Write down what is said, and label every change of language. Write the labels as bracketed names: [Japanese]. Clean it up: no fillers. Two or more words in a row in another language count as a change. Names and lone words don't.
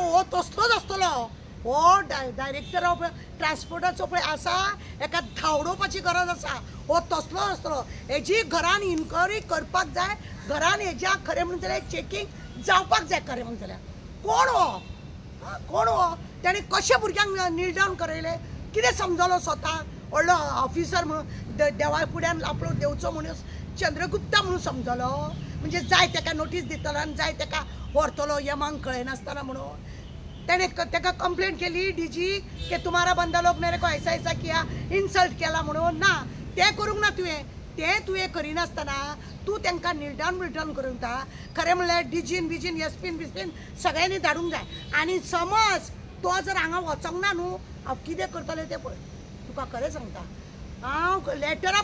[Konkani] हो तसलोच आसतलो हो [English] director of [Konkani] ट्रान्सपोर्टाचो पळय आसा हेका धांवडोवपाची गरज आसा हो तसलो आसतलो हेजी घरान इन्क्वायरी करपाक जाय घरान हेज्या खरें म्हणून जाल्यार चेकींग जावपाक जाय खरें म्हणून जाल्यार कोण हो ताणें कशे भुरग्यांक नील डावन करयले कितें समजलो स्वता व्हडलो ऑफिसर म्हणून देवा फुड्यान आपलो देवचो मनीस चंद्रगुप्ता म्हणून समजलो म्हणजे जाय ताका नोटीस दितलो आनी जाय ताका व्हरतलो यमांक कळनासतना म्हणून तेणे ताका कंप्लेंट केली डीजी [Hindi] के तुम्हारा बंदा लोग मेरे को ऐसा किया [Konkani] इन्सल्ट केला म्हणून ना ते करूंक ना तुवें करिनासतना तूं तांकां नील करूंक ता खरें म्हणल्यार डीजीन बिजीन एसपीन बिस्पीन सगळ्यांनी धाडूंक जाय आनी समज तो जर हांगा वचोंक ना न्हू हांव कितें करतलें तें पळय तुका खरें सांगता हांव लेटरां